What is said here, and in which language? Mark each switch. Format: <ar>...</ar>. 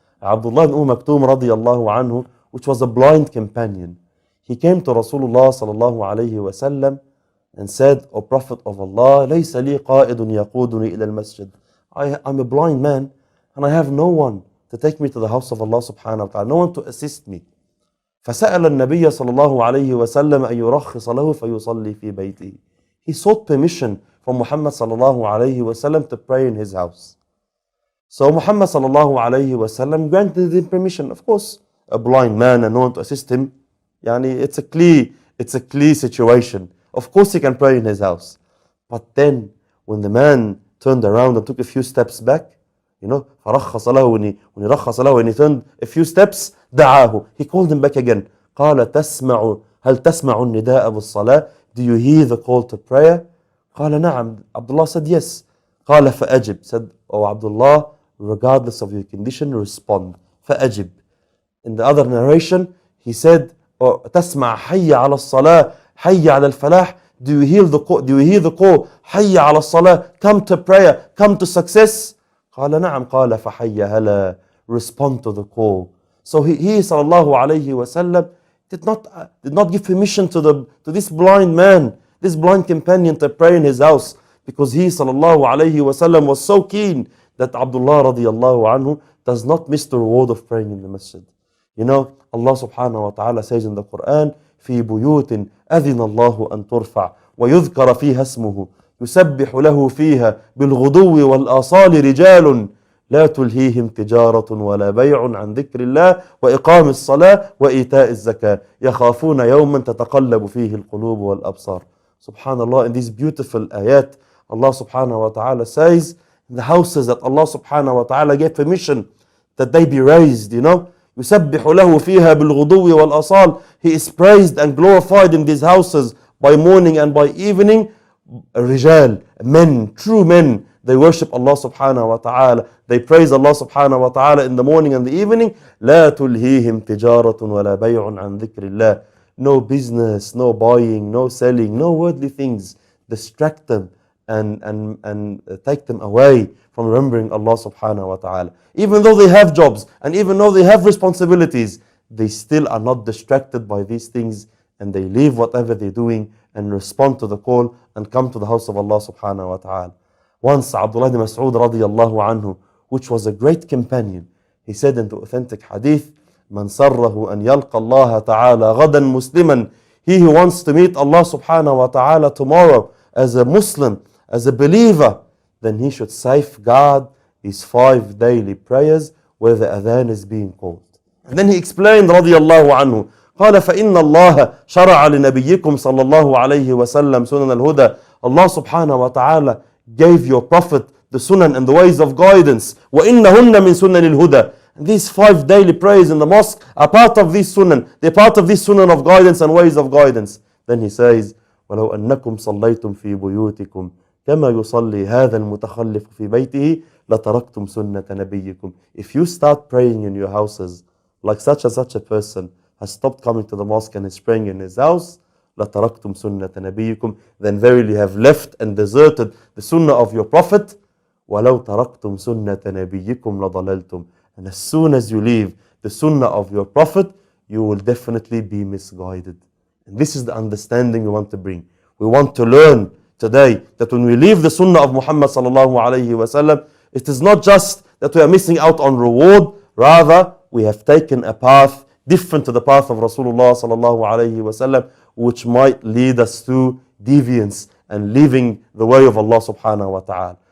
<en>Abdullah ibn Maktoum radiyallahu anhu, which was a blind companion, he came to Rasulullah sallallahu alayhi wasallam and said, O Prophet of Allah,</en> <ar>لَيْسَ لِي قَائِدٌ يَقُودُنِي إِلَى الْمَسْجِدِ</ar> <en>I'm a blind man and I have no one to take me to the house of Allah subhanahu wa ta'ala, no one to assist me.</en> <ar>فسأل النبي صلى الله عليه وسلم أن يرخص له فيصلي في بيته.</ar> <en>He sought permission from Muhammad صلى الله عليه وسلم to pray in his house. So Muhammad صلى الله عليه وسلم granted him permission. Of course, a blind man and no one to assist him, it's a clear situation. Of course he can pray in his house. But then when the man turned around and took a few steps back,</en> <ar>فرخص له,</ar> <en>when he turned a few steps,</en> <ar>دعاه,</ar> <en>he called him back again.</en> <ar>قال هل تسمع النداء بالصلاة?</ar> <en>Do you hear the call to prayer?</en> <ar>قال نعم.</ar> <en>Abdullah said yes.</en> <ar>قال فأجب,</ar> <en>said, oh Abdullah, regardless of your condition, respond.</en> <ar>فأجب.</ar> <en>In the other narration, he said,</en> <ar>تسمع حي على الصلاة حي على الفلاح?</ar> <en>Do you hear the call?</en> <ar>حي على الصلاة,</ar> <en>come to prayer, come to success.</en> <ar>قال نعم. قال فحي هلا,</ar> <en>respond to the call. So he sallallahu alayhi wasallam did not give permission to this blind man, this blind companion, to pray in his house, because he sallallahu alayhi wasallam was so keen that Abdullah radiyallahu anhu does not miss the reward of praying in the masjid.</en> <ar>Allah subhanahu wa ta'ala says in the Quran, في بيوت أذن الله أن ترفع ويذكر فيها اسمه يسبح له فيها بالغدو والآصال رجال لا تلهيهم تجارة ولا بيع عن ذكر الله وإقام الصلاة وإيتاء الزكاة يخافون يوما تتقلب فيه القلوب والأبصار.</ar> <en>Subhanallah, in these beautiful ayat, Allah subhanahu wa ta'ala says, in the houses that Allah subhanahu wa ta'ala gave permission that they be raised,</en> <ar>يسبح له فيها بالغدو والأصال.</ar> <en>He is praised and glorified in these houses by morning and by evening. Rijal, men, true men, they worship Allah subhanahu wa ta'ala. They praise Allah subhanahu wa ta'ala in the morning and the evening.</en> <ar>لا تلهيهم تجارة ولا بيع عن ذكر الله.</ar> <en>No business, no buying, no selling, no worldly things distract them and take them away from remembering Allah subhanahu wa ta'ala. Even though they have jobs and even though they have responsibilities, they still are not distracted by these things, and they leave whatever they're doing and respond to the call and come to the house of Allah subhanahu wa ta'ala. Once Abdullah ibn Mas'ud radiyallahu anhu, which was a great companion, he said in the authentic hadith,</en> <ar>من سره أن يلقى الله تعالى غدا مسلما.</ar> <en>He who wants to meet Allah subhanahu wa ta'ala tomorrow as a Muslim, as a believer, then he should safeguard his 5 daily prayers where the adhan is being called. And then he explained</en> <ar>radiyallahu anhu, قال فإن الله شرع لنبيكم صلى الله عليه وسلم سنن الهدى.</ar> <en>Allah subhanahu wa ta'ala gave your Prophet the sunan and the ways of guidance.</en> <ar>وإنهن من سنن الهدى.</ar> <en>And these 5 daily prayers in the mosque are part of this sunan. They're part of this sunan of guidance and ways of guidance. Then he says,</en> <ar>ولو أنكم صليتم في بيوتكم كما يصلي هذا المتخلف في بيته لتركتم سنة نبيكم.</ar> <en>If you start praying in your houses like such and such a person has stopped coming to the mosque and is praying in his house,</en> <ar>لتركتم سنة نبيكم,</ar> <en>then verily you have left and deserted the sunnah of your Prophet.</en> <ar>ولو تركتم سنة نبيكم لضللتم.</ar> <en>And as soon as you leave the sunnah of your Prophet, you will definitely be misguided. And this is the understanding we want to bring. We want to learn today that when we leave the sunnah of Muhammad sallallahu alayhi wasallam, it is not just that we are missing out on reward, rather we have taken a path different to the path of Rasulullah sallallahu alayhi wasallam, which might lead us to deviance and leaving the way of Allah subhanahu wa ta'ala.</en>